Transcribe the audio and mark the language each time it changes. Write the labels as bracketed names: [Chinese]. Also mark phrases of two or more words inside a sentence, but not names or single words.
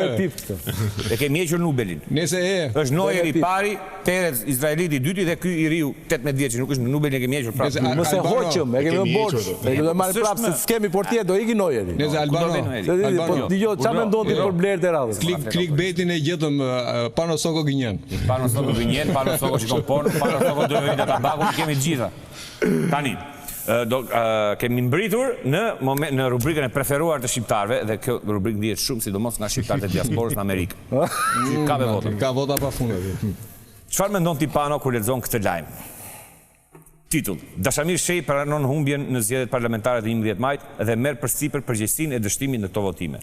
[Albanian] E kemi hequr Nubelin. Nëse është Neuer i pari, Perez Izraeliti i dyti dhe ky i riu 18 vjeç, nuk është Nubelin e kemi hequr prapë. Mos e hoqëm, e kemi borxh. E kemi marrë prapë se s'kemi portier, do iki Neueri. Nëse Albano. Po dëgjoj, çfarë mendon ti për blerët e radhës? Clickbaitin e gjetëm Pano Soko Gënjen. Pano Soko Gënjen, Pano Soko shikon porn, Pano Soko do vjen ata bakun, kemi të gjitha. Tani kemi mbritur në rubrikën e preferuar të shqiptarëve dhe kjo rubrikë ndihet shumë sidomos nga shqiptarët e diasporës në Amerikë. Ka me vota. Ka vota pafund. Çfarë mendon ti Pano kur lexon këtë lajm? Titull: Dashamir Shej pranon humbjen në zgjedhjet parlamentare të 11 majit dhe merr përsipër përgjegjësinë e dështimit në këto votime.